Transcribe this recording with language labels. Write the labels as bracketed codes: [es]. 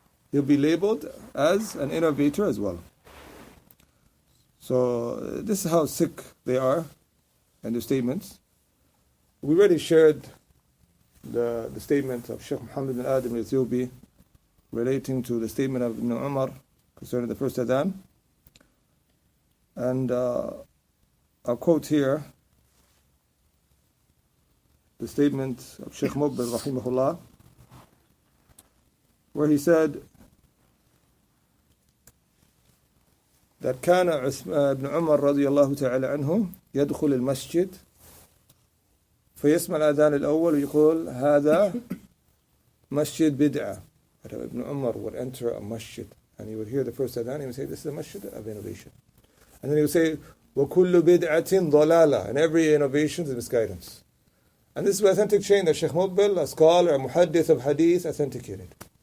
[en] he'll be labeled as an innovator as well. So this is how sick they are and their statements. We already shared the statement of Sheikh Muhammad bin Adam al-Ethiopi relating to the statement of Ibn Umar concerning the first adhan. And I'll quote here the statement of Sheikh Muqbil rahimahullah, where he said that [ar] كان ابن عمر رضي الله تعالى عنه يدخل المسجد فيسمع الأذان الأول ويقول هذا مسجد بدعة. [en] Ibn Umar would enter a masjid and he would hear the first adhan, he would say, this is a masjid of innovation. And then he would say, [ar] وَكُلُّ بِدْعَةٍ ضَلَالَةٍ, [en] and every innovation is misguidance. And this is the authentic chain that Sheikh Muqbil, a scholar, a muhaddith of hadith, authenticated.